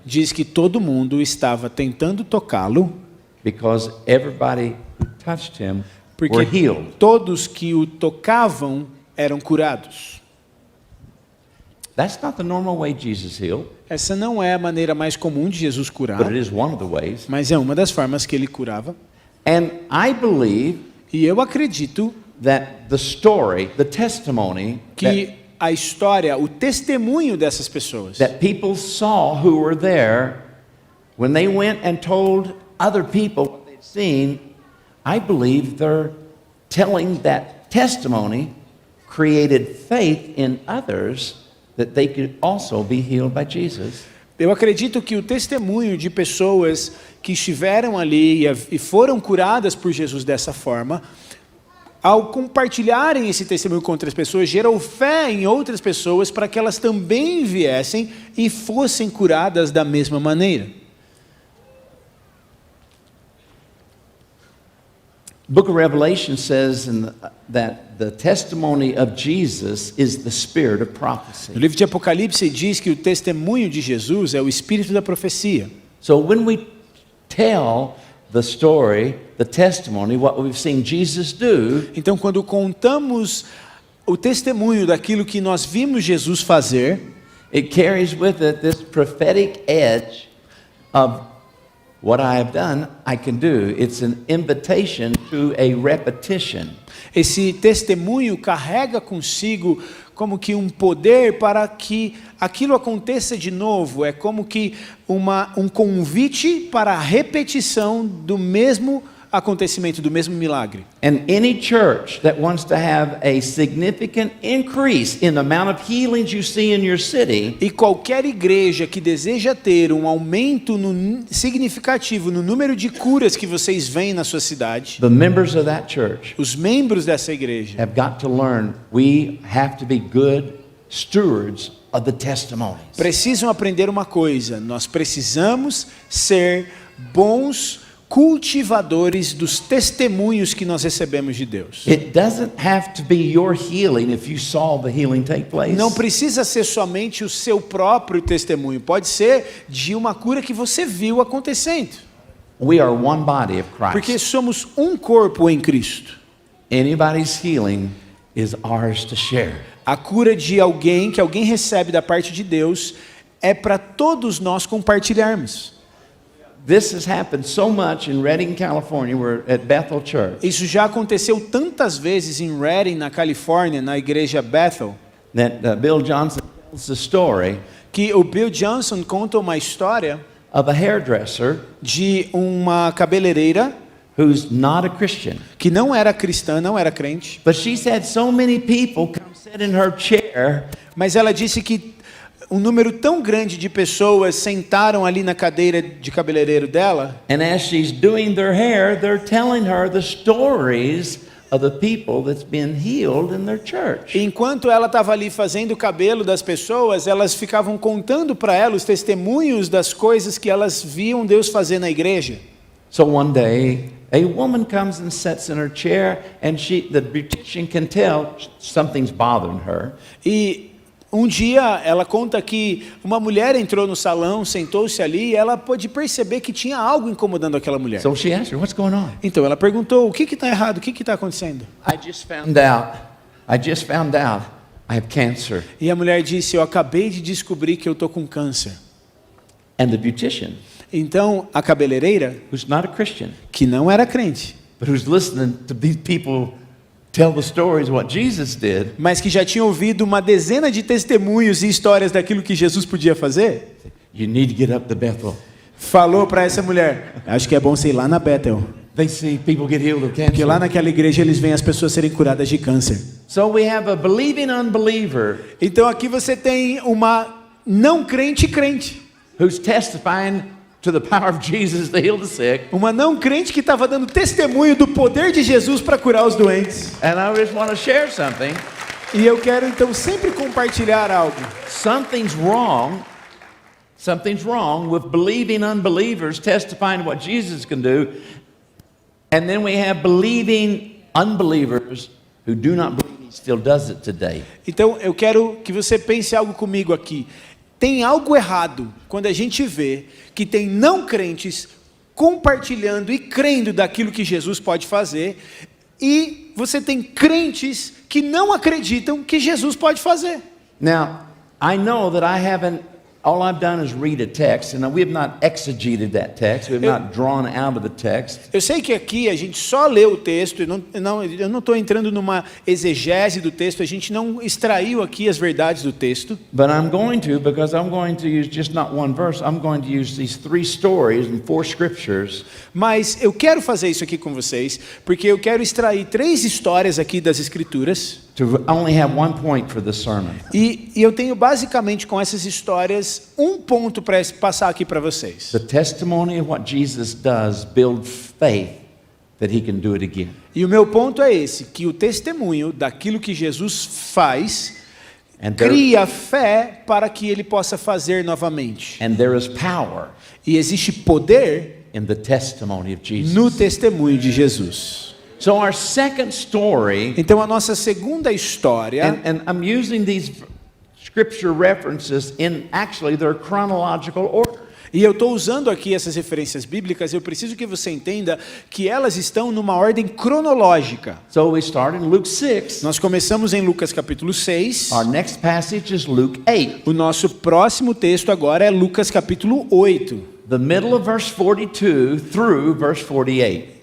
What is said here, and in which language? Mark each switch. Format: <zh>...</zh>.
<pt>diz que todo mundo estava tentando tocá-lo,</pt> <en>because everybody who touched him were</en> <pt>porque</pt> <en>healed.</en> <pt>todos que o tocavam eram curados.</pt> <en>That's not the normal way Jesus healed,</en> <pt>Essa não é a maneira mais comum de Jesus curar,</pt> <en>but it is one of the ways.</en> <pt>mas é uma das formas que ele curava.</pt> <en>And I believe</en> <pt>E eu acredito</pt> <en>that the story, the testimony</en> <pt>que a história, o testemunho dessas pessoas,</pt> <en>that people saw who were there, when they went and told other people what they'd seen, I believe they're telling that testimony created faith in others that they could also be healed by Jesus.</en> <pt>eu acredito que o testemunho de pessoas que estiveram ali e foram curadas por Jesus dessa forma, ao compartilharem esse testemunho com outras pessoas, gerou fé em outras pessoas para que elas também viessem e fossem curadas da mesma maneira.</pt> <en>Book of Revelation says that the testimony of Jesus is the spirit of prophecy.</en> <pt>No livro de Apocalipse diz que o testemunho de Jesus é o espírito da profecia.</pt> <en>So when we tell the story, the testimony, what we've seen Jesus do,</en> <pt>Então, quando contamos o testemunho daquilo que nós vimos Jesus fazer,</pt> <en>it carries with it this prophetic edge of what I have done, I can do. It's an invitation to a repetition.</en> <pt>esse testemunho carrega consigo como que um poder para que aquilo aconteça de novo. É como que um convite para a repetição do mesmo acontecimento, do mesmo milagre.</pt> <en>And any church that wants to have a significant increase in the amount of healings you see in your city,</en> <pt>E qualquer igreja que deseja ter um aumento significativo no número de curas que vocês veem na sua cidade,</pt> <en>the members of that church</en> <pt>os membros dessa igreja</pt> <en>have got to learn we have to be good stewards of the testimonies.</en> <pt>precisam aprender uma coisa: nós precisamos ser bons cultivadores dos testemunhos que nós recebemos de Deus.</pt> <en>It doesn't have to be your healing if you saw the healing take place.</en> <pt>Não precisa ser somente o seu próprio testemunho, pode ser de uma cura que você viu acontecendo.</pt> <en>We are one body of</en> <pt>Porque</pt> <en>Christ.</en> <pt>somos um corpo em Cristo.</pt> <en>Anybody's healing is ours to share.</en> <pt>A cura de alguém, que alguém recebe da parte de Deus, é para todos nós compartilharmos.</pt> <en>This has happened so much in Redding, California. We're at Bethel Church.</en> <pt>Isso já aconteceu tantas vezes em Redding, na Califórnia, na igreja Bethel,</pt> <en>That Bill Johnson tells the story</en> <pt>que o Bill Johnson conta uma história</pt> <en>of a hairdresser</en> <pt>de uma cabeleireira</pt> <en>who's not a Christian.</en> <pt>que não era cristã, não era crente,</pt> <en>But she's had so many people come sit in her chair,</en> <pt>mas ela disse que um número tão grande de pessoas sentaram ali na cadeira de cabeleireiro dela,</pt> <en>and as she's doing their hair, they're telling her the stories of the people that's been healed in their church.</en> <pt>e enquanto ela estava ali fazendo o cabelo das pessoas, elas ficavam contando para ela os testemunhos das coisas que elas viam Deus fazer na igreja.</pt> <en>So one day, a woman comes and sits in her chair, and the beautician can tell something's bothering her.</en> <pt>E um dia ela conta que uma mulher entrou no salão, sentou-se ali e ela pôde perceber que tinha algo incomodando aquela mulher.</pt> <en>So she asked her, "What's going on?"</en> <pt>Então ela perguntou: o que está errado? O que está acontecendo?</pt> <en>I just found out I have cancer.</en> <pt>E a mulher disse: eu acabei de descobrir que eu estou com câncer.</pt> <en>And the beautician,</en> <pt>Então a cabeleireira,</pt> <en>who's not a Christian,</en> <pt>que não era crente,</pt> <en>but who's listening to these people tell the stories of what Jesus did,</en> <pt>mas que já tinha ouvido uma dezena de testemunhos e histórias daquilo que Jesus podia fazer,</pt> <en>you need to get up to Bethel.</en> <pt>falou para essa mulher: acho que é bom você ir lá na Bethel,</pt> <en>They see people get healed of</en> <pt>porque lá</pt> <en>cancer.</en> <pt>naquela igreja eles veem as pessoas serem curadas de câncer.</pt> <en>So we have a believing unbeliever</en> <pt>Então aqui você tem uma não crente crente,</pt> <en>who's testifying to the power of Jesus to heal the sick.</en> <pt>uma não crente que estava dando testemunho do poder de Jesus para curar os doentes.</pt> <en>And I just want to share something.</en> <pt>E eu quero então sempre compartilhar algo.</pt> <en>Something's wrong with believing unbelievers testifying to what Jesus can do. And then we have believing unbelievers who do not believe he still does it today.</en> <pt>Então eu quero que você pense algo comigo aqui. Tem algo errado quando a gente vê que tem não crentes compartilhando e crendo daquilo que Jesus pode fazer, e você tem crentes que não acreditam que Jesus pode fazer.</pt> <en>Now, I know that all I've done is read a text, and we have not exegeted that text. We have not drawn out of the text.</en> <pt>Eu sei que aqui a gente só lê o texto, e eu não estou entrando numa exegese do texto, a gente não extraiu aqui as verdades do texto.</pt> <en>But I'm going to, because I'm going to use just not one verse, I'm going to use these 3 stories and 4 scriptures.</en> <pt>Mas eu quero fazer isso aqui com vocês, porque eu quero extrair 3 histórias aqui das Escrituras,</pt> <en>To only have one point for the sermon.</en> <pt>e eu tenho basicamente com essas histórias um ponto para passar aqui para vocês.</pt> <en>The testimony of what Jesus does build faith that he can do it again.</en> <pt>E o meu ponto é esse, que o testemunho daquilo que Jesus faz</pt> <en>And there,</en> <pt>cria fé para que ele possa fazer novamente.</pt> <en>and there is power</en> <pt>E existe poder</pt> <en>in the testimony of Jesus.</en> <pt>no testemunho de Jesus.</pt> <en>So our second story,</en> <pt>Então a nossa segunda história,</pt> <en>and I'm using these scripture references in actually their chronological order.</en> <pt>e eu estou usando aqui essas referências bíblicas, eu preciso que você entenda que elas estão numa ordem cronológica.</pt> <en>So we start in Luke 6.</en> <pt>Nós começamos em Lucas capítulo 6.</pt> <en>Our next passage is Luke 8.</en> <pt>O nosso próximo texto agora é Lucas capítulo 8.</pt> <en>The middle of verse 42 through verse 48.</en>